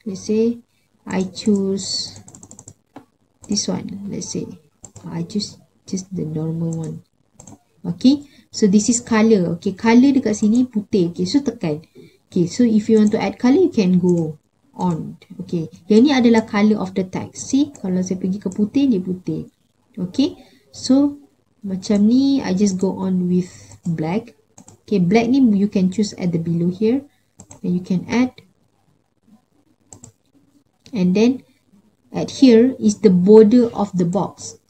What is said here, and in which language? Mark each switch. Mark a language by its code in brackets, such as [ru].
[en] Let's say I choose this one. Let's say I choose just the normal one. Okay. So this is color. Okay, color [ms] dekat sini putih. [en] Okay, so [ms] tekan. [en] Okay, so if you want to add color, you can go on. Okay. [ms] Yang ni adalah [en] color of the text. See, [ms] kalau saya pergi ke putih, dia putih. [en] Okay, so [ms] macam ni [en] I just go on with black. Okay, black ni you can choose at the below here and you can add. And then at here is the border of the box.